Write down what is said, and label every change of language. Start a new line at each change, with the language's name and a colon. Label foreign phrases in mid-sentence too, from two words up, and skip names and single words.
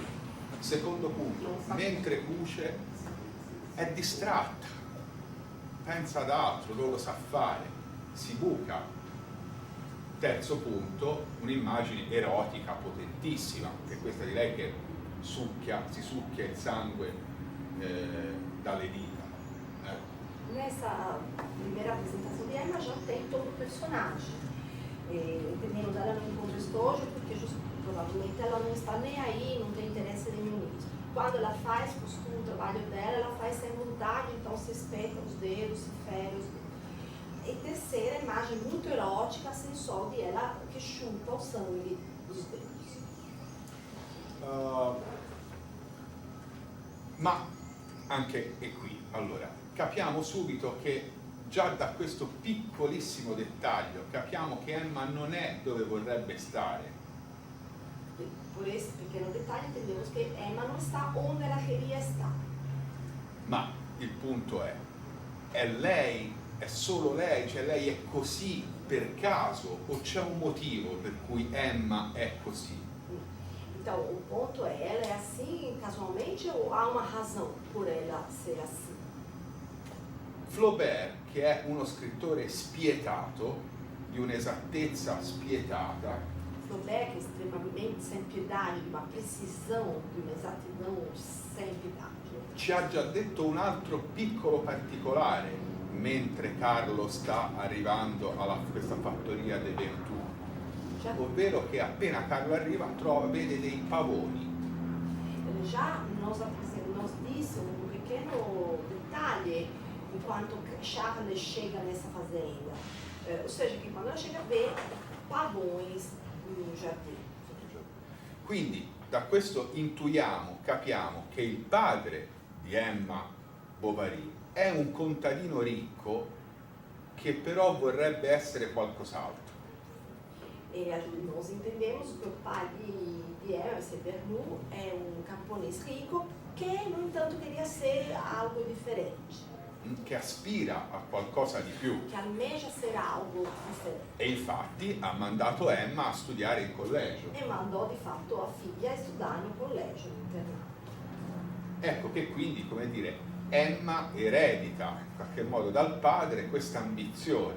Italian: Secondo punto, mentre cuce è distratta, pensa ad altro, non lo sa fare, si buca. Terzo punto, un'immagine erotica potentissima, che è questa di lei che si succhia il sangue dalle dita.
Portuguese: Nessa primeira apresentação de Emma já tem todo o personagem. Entendendo dela não encontra estojo, porque provavelmente ela não está nem aí, não tem interesse nenhum nisso. quando ela faz, costuma o trabalho dela, ela faz sem vontade, então se espeta os dedos, se fere os dedos. E terceira imagem muito erótica, sensual, de ela che chupa o sangue dos dedos.
Italian: Ma anche e qui, allora, capiamo subito che già da questo piccolissimo dettaglio capiamo che Emma non è dove vorrebbe stare.
Portuguese: E por esse pequeno detalhe entendemos que Emma não está onde ela queria estar.
Italian: Ma il punto è lei, è solo lei, cioè lei è così per caso o c'è un motivo per cui Emma è così?
Portuguese: Então, o ponto é, ela é assim casualmente ou há uma razão por ela ser assim?
Italian: Flaubert, che è uno scrittore spietato, di un'esattezza spietata, Flaubert,
Portuguese: que é extremamente sem piedade, de uma precisão, de uma exatidão sem piedade,
Italian: ci ha già detto un altro piccolo particolare mentre Carlo sta arrivando a questa fattoria de Vertù,
Portuguese: Já,
Italian: ovvero che appena Carlo arriva vede dei pavoni.
Portuguese: já nos disse um pequeno detalhe enquanto Charles chega nessa fazenda. Ou seja, que quando ela chega vê pavões no jardim.
Italian: Quindi da questo intuiamo, capiamo che il padre di Emma Bovary è un contadino ricco che però vorrebbe essere qualcos'altro.
Portuguese: E nós entendemos que o pai de Emma, esse Vernu, é um camponês rico que, no entanto, queria ser algo diferente,
Italian: Che aspira a qualcosa di più
Portuguese: que almeja ser algo diferente.
Italian: e infatti ha mandato Emma a studiare in collegio.
Portuguese: E mandou,
Italian: di fatto,
Portuguese: a figlia a estudar no colégio, no internato.
Italian: Ecco che quindi, come dire, Emma eredita in qualche modo dal padre questa ambizione,